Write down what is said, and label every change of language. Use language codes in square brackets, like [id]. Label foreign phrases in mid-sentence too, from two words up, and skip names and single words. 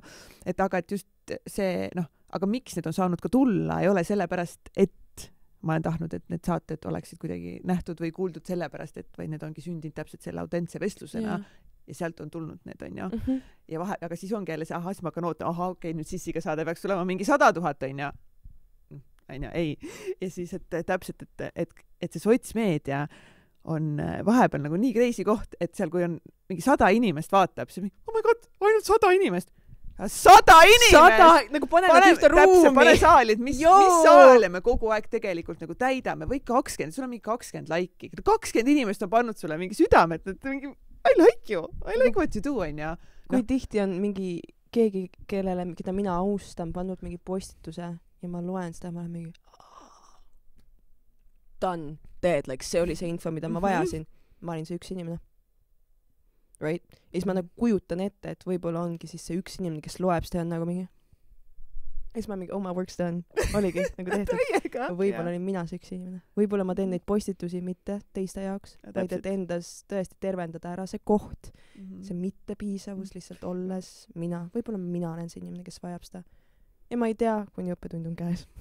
[et] Et aga, et just see, aga miks need on saanud ka tulla, ei ole sellepärast, et ma olen tahtnud, et need saated oleksid kuidagi nähtud või kuuldud sellepärast, et vaid need ongi sündinud täpselt selle autentse vestlusena ja sealt on tulnud need, on ju. Ja aga siis ongi jälle see, siis ma hakkan ootama, okei, nüüd Sissiga saade peaks tulema mingi 100 000, on ju. On ju, ei. Ja siis, et täpselt, et see sotsmeedia on vahepeal nagu nii crazy koht, et seal, kui on mingi 100 inimest vaatab, siis [en] oh my god, [et] ainult 100 inimest. 100 inimest! Nagu pane nad ühte ruumi. Pane saali, et mis saale me kogu aeg tegelikult nagu täidame. Või 20, sul on mingi 20 laiki. 20 inimest on pannud sulle mingi südamet, et mingi [en] I like you, I like what you do, [et] on ja. Kui tihti on mingi keegi, keda mina austan, pannud mingi postituse ja ma loen seda, ma olen mingi [en] done, dead, like [et] see oli see info, mida ma vajasin. Ma olin see üks inimene. Right? Ja siis ma nagu kujutan ette, et võib-olla ongi siis see üks inimene, kes loeb seda on nagu mingi ja siis ma mingi, [en] my work's done. [et] Oligi nagu tehtud. Võib-olla olin mina see üks inimene. Võib-olla ma teen neid postitusi mitte teiste jaoks, vaid et endas tõesti tervendada ära see koht, see mittepiisavus lihtsalt olles mina. Võib-olla mina olen see inimene, kes vajab seda. Ja ma ei tea, kuni õppetund on käes.